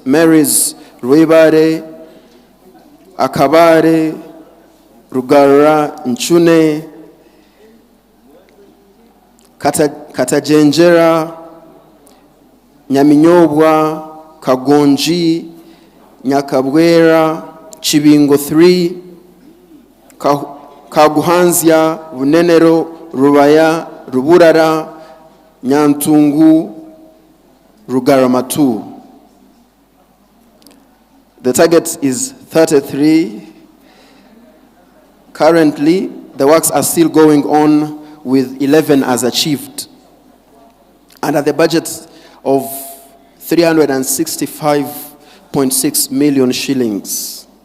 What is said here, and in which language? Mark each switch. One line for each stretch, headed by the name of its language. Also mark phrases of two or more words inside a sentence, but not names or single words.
English: Mary's, Rwibare, Akabare, Rugara, Nchune, Katajenjera, Nyaminyobwa, Kagonji, Nyakabwera, Chibingo 3, Kaguhanzia, Bunenero, Rubaya, Ruburara, Nyantungu, Rugaramatu. The target is 33. Currently, the works are still going on, with 11 as achieved. And at the budget of 365.6 million shillings.